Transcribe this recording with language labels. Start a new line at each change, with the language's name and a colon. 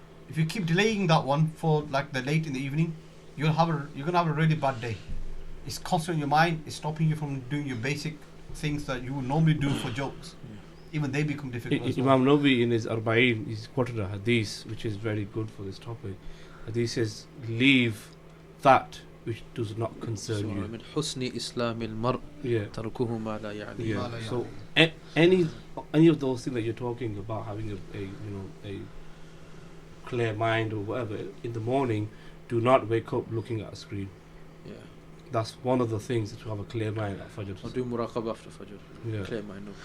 English: If you keep delaying that one for like the late in the evening, you're gonna have a really bad day. It's constant in your mind. It's stopping you from doing your basic things that you would normally do for jokes. Even they become difficult as well. Imam Nawawi in his Arba'in, he's quoted a hadith which is very good for this topic. Hadith says, leave that which does not concern you.
Arabic: من حسن إسلام المرء تركه ما لا يعنيه.
English: So any of those things that you're talking about, having a clear mind or whatever, in the morning, do not wake up looking at a screen. Yeah. That's one of the things, to have a clear mind at Fajr. Or do muraqabah after Fajr. Yeah. Clear mind.